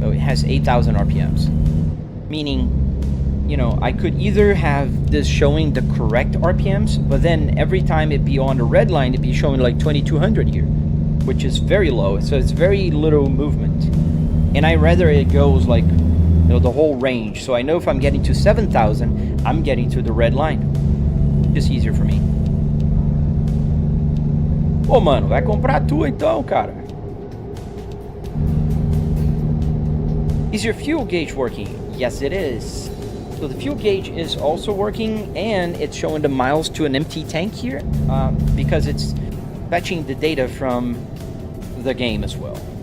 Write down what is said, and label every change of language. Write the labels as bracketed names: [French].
[English] So it has 8,000 RPMs. Meaning, you know, I could either have this showing the correct RPMs, but then every time it be on the red line, it'd be showing like 2,200 here, which is very low. So it's very little movement. And I rather it goes like, you know, the whole range. So I know if I'm getting to 7,000, I'm getting to the red line. Just easier for me. [Portuguese] Pô, mano, vai comprar a tua então, cara. [English] Is your fuel gauge working? Yes, it is. So the fuel gauge is also working, and it's showing the miles to an empty tank here because it's fetching the data from the game as well.